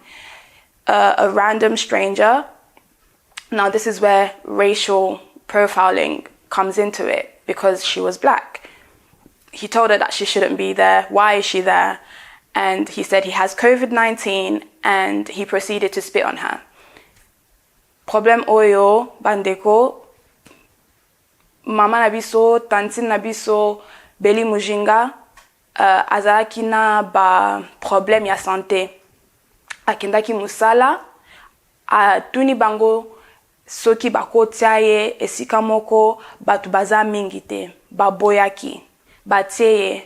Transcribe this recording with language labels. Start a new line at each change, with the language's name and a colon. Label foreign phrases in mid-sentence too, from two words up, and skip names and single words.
English: A random stranger, now this is where racial profiling comes into it, because she was black. He told her that she shouldn't be there. Why is she there? And he said he has COVID-19, and he proceeded to spit on her.
Lingala: Problem oyo, bandeko, mama nabiso, tanti nabiso, Beli Mujinga, azalaki na ba problème ya santé. Akendaki musala, atuni bango soki bakotia ye esika moko batu baza mingi te, baboyaki, batie ye.